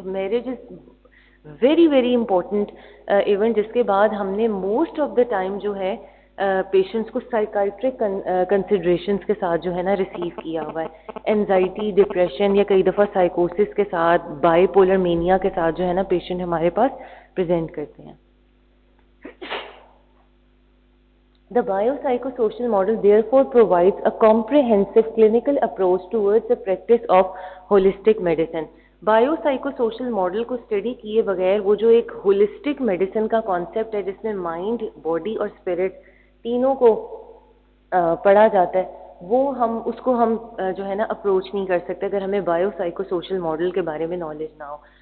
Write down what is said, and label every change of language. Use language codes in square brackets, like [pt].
[en] marriage is very very important event [ur] جس کے بعد ہم نے موسٹ آف دا ٹائم جو ہے پیشنٹس کو سائیکائٹرک کنسیڈریشنس کے ساتھ جو ہے نا ریسیو کیا ہوا ہے. اینزائٹی, ڈپریشن یا کئی دفعہ سائیکوسس کے ساتھ, بائی پولر مینیا کے ساتھ جو ہے نا پیشنٹ ہمارے پاس پریزنٹ کرتے ہیں. [en] The biopsychosocial model therefore provides a comprehensive clinical approach towards the practice of holistic medicine. [ur] Biopsychosocial model کو اسٹڈی کیے بغیر وہ جو ایک ہولسٹک میڈیسن کا کانسیپٹ ہے جس میں مائنڈ, باڈی اور اسپرٹ تینوں کو پڑھا جاتا ہے, وہ اس کو ہم جو ہے نا اپروچ نہیں کر سکتے اگر ہمیں biopsychosocial model کے بارے میں نالج نہ ہو.